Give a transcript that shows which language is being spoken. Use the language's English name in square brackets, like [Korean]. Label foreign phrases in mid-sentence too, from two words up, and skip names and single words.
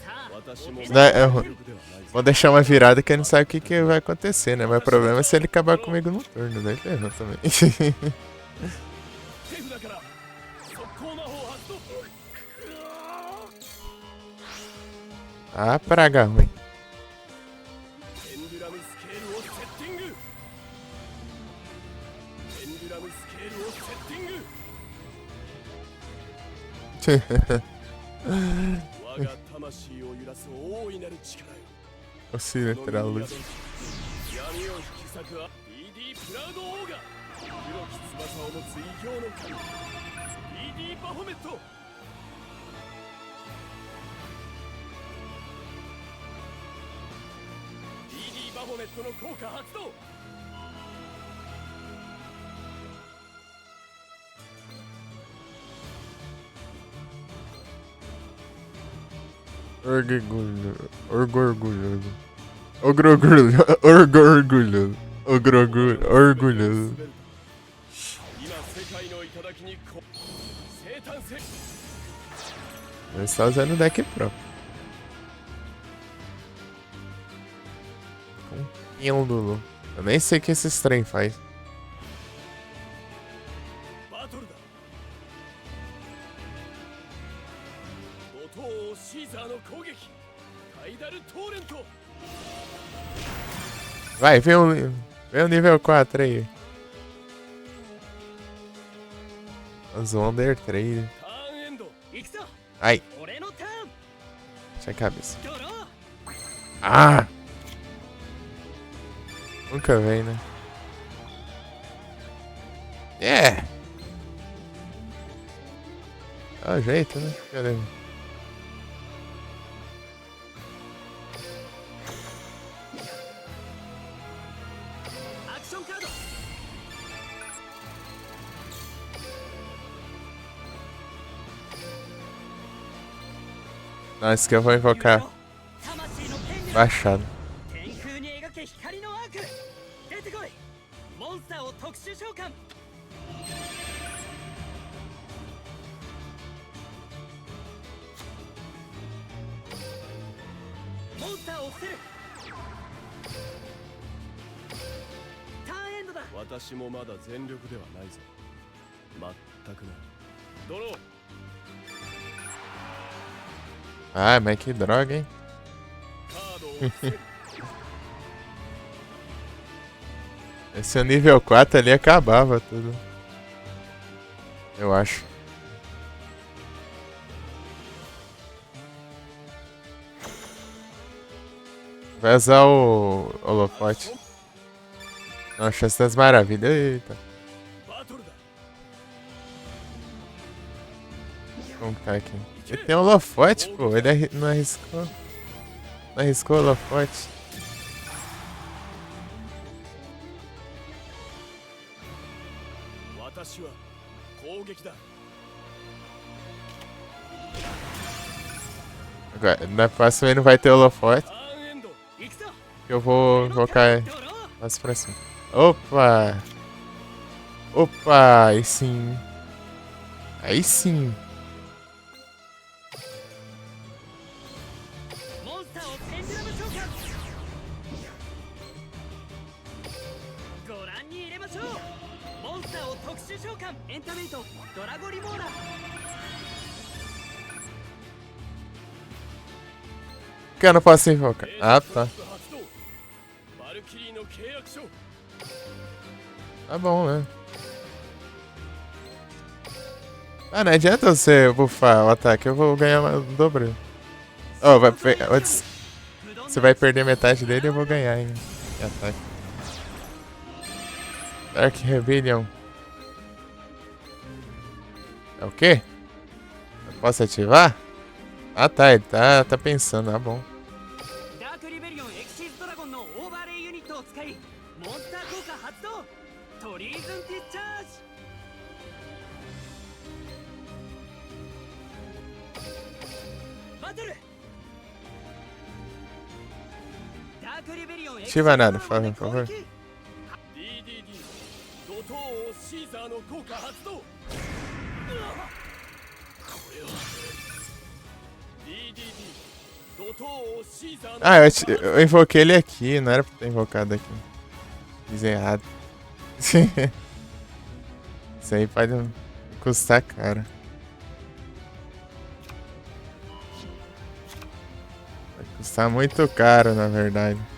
[Portuguese] Vou deixar uma virada que ele não sabe o que vai acontecer, né? Mas o problema é se ele acabar comigo no turno, daí ferrou também. Ah, praga ruim. [Japanese] ペンデュラムスケールをセッティング。ペンデュラムスケールをセッティング。我が魂を揺らす大いなる力よ。 [Portuguese] Você literal luz. [Japanese] 闇を引き裂くDD プラウドオーガ。黒き翼を持つ異形の神 DD バフォメット。 DD バフォメットの効果発動。 [Portuguese] Orgulho. Orgulhoso. Orgulhoso. Orgulhoso. Orgulhoso. [Japanese] 今世界の頂に生誕せ。 [Portuguese] Ele está usando o deck próprio. Com pêndulo. Eu nem sei o que esse trem faz. [Japanese] バトルだ。怒涛シーザーの攻撃。カイダルトーレント。 [Portuguese] Vai, vem o nível 4 aí. Os Wonder Trade. [Japanese] ターンエンド。行くぞ [Portuguese] Ai, [Japanese] 俺のターン [Portuguese] deixa a cabeça. [Japanese] ドロー [Portuguese] Ah! Nunca vem, né? É! Dá um jeito, né? Cadê? [Japanese] アクションカード [Portuguese] Não, esse aqui eu vou invocar [Japanese] 魂のペンデュラム [Portuguese] baixado. [Japanese] 天空に描け光のアーク出てこいモンスターを特殊召喚モンスターを伏せるターンエンドだ私もまだ全力ではないぞ。全くな。ドロー。 [Portuguese] Ah, mas que droga, hein? [Japanese] カードを伏せる。 [Portuguese] Esse é o nível 4 ali acabava tudo. Eu acho. Vai usar o holofote. Não, chance das maravilhas. Eita. [Japanese] バトルだ。 [Portuguese] Como que tá aqui? Ele tem holofote, pô. Ele não arriscou. Não arriscou o holofote. Agora, na próxima ele não vai ter holofote. [Japanese] ターンエンド。行くぞ [Portuguese] Eu vou invocar [Japanese] ドロー [Portuguese] mais pra cima. Opa! Opa! Aí sim. Aí sim. [Japanese] モンスターをペンデュラム召喚ご覧に入れましょうモンスターを特殊召喚エンタメイトドラゴリモーラ [Portuguese] Que eu não posso invocar? Ah, tá. [Japanese] 発動。バルキリーの契約書。 [Portuguese] Tá bom, né? Ah, não adianta você buffar o ataque, eu vou ganhar o dobro. Oh, você vai perder metade dele e eu vou ganhar em ataque. Dark Rebellion. É o quê? Eu posso ativar? Ah tá, ele tá pensando, ah bom. [Japanese] ダークリベリオンエクシーズドラゴンのオーバーレイユニットを使いモンスター効果発動トリーズンディスチャージバトルダークリベリオンエクシーズ [Portuguese] Ativa [Japanese] ドラ [Portuguese] nada, [Japanese] ゴン [Portuguese] por [Japanese] で攻 [Portuguese] favor. [Japanese] 撃 DDD 怒涛王シーザーの効果発動。これは DDD 怒涛王シーザーの [Portuguese] Ah, eu invoquei ele aqui, não era pra ter invocado aqui. Fiz errado. Isso aí pode custar caro. Está muito caro, na verdade.